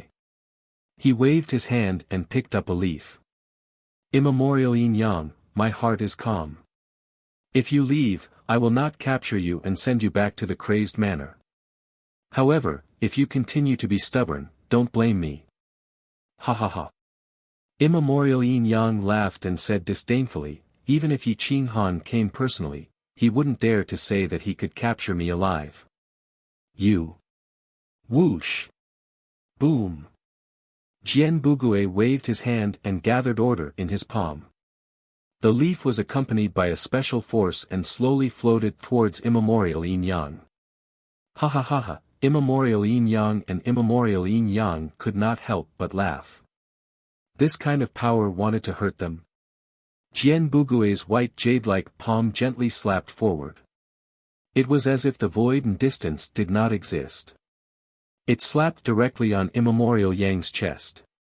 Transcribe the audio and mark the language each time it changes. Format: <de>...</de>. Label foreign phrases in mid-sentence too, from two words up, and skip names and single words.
<en>He waved his hand and picked up a leaf. Immemorial Yin Yang, my heart is calm. If you leave, I will not capture you and send you back to the crazed manor. However, if you continue to be stubborn, don't blame me. Ha ha ha. Immemorial Yin Yang laughed and said disdainfully, even if Yi Qinghan came personally, he wouldn't dare to say that he could capture me alive. You. Whoosh. Boom. Jian Bugui waved his hand and gathered order in his palm. The leaf was accompanied by a special force and slowly floated towards immemorial Yin Yang. Ha ha ha ha, immemorial Yin Yang and immemorial Yin Yang could not help but laugh. This kind of power wanted to hurt them. Jian Bugui's white jade-like palm gently slapped forward. It was as if the void and distance did not exist. It slapped directly on immemorial Yang's chest.</en>